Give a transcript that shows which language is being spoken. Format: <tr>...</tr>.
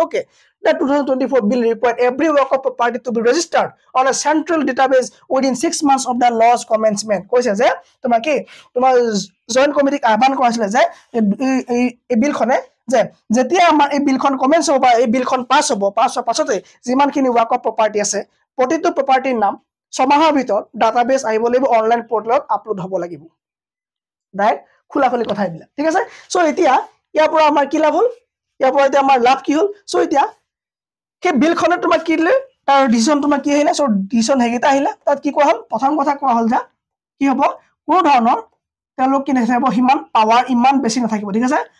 <en>Okay, the 2024 bill required every Waqf property to be registered on a central database within 6 months of the law's commencement.</en> <as>কৈছে যে তোমাৰ কি তোমাৰ joint কমিটিক আহ্বান কৰাইছিলে যে এই বিলখনে যে যেতিয়া আমাৰ এই বিলখন কমেন্স হ'ব বা এই বিলখন পাছ হ'ব, পাছ হোৱাৰ পাছতে যিমানখিনি ৱাকফ প্ৰপাৰ্টি আছে, প্ৰতিটো প্ৰপাৰ্টিৰ নাম 6 মাহৰ ভিতৰত ডাটাবেছ আহিব লাগিব, অনলাইন পৰ্টেলত আপলোড হ'ব লাগিব। ডাইৰেক্ট খোলাখুলি কথা এইবিলাক, ঠিক আছে। চ' এতিয়া ইয়াৰ পৰা আমাৰ কি লাভ হ'ল, ইয়াৰ পৰা এতিয়া আমাৰ লাভ কি হ'ল। চ' এতিয়া সেই বিলখনে তোমাক কি দিলে, তাৰ ডিচিশ্যন তোমাক কি আহিলে, চ' ডিচিশ্যন সেইকেইটা আহিলে। তাত কি কোৱা হ'ল, প্ৰথম কথা কোৱা হ'ল যে কি হ'ব, কোনো ধৰণৰ তেওঁলোক কি নাথাকিব, সিমান পাৱাৰ ইমান বেছি নাথাকিব, ঠিক আছে।</as>